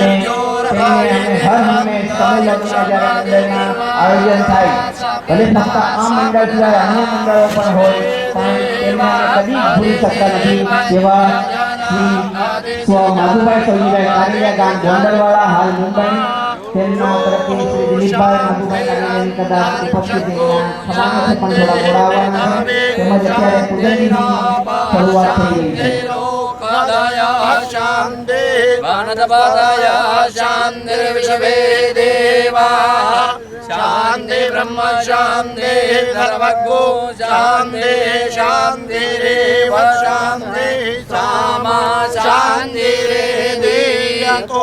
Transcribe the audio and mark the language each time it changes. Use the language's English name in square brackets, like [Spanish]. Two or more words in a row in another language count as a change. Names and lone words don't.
[Gujarati] હર હંમેશ સમૂહ લગ્ન જ્યારે મંડળના આયોજન થાય ભલે ફક્ત આ મંડળ સિવાય અન્ય મંડળો પણ હોય પણ તેમને કદી ભૂલી શકતા નથી તેવા શ્રી સ્વ માધુભાઈ સૌજીભાઈ કારેલિયા ગામ ગોંડલવાળા હાલ મુંબઈ તેમના તરફથી શ્રી દિલીપભાઈ માધુભાઈ કારેલિયાની કદાચ ઉપસ્થિતિના સમાજમાંથી પણ થોડા બોલાવવાના છે તેમજ અત્યારે પૂજનની શરૂઆત થઈ રહી છે। [Sanskrit] शांति वनदपदय शांतिर्विश्वे देवाः शांति ब्रह्म शांति सर्वज्ञो शांति शांतिरेव शांति सामा शांतिरेधि यतो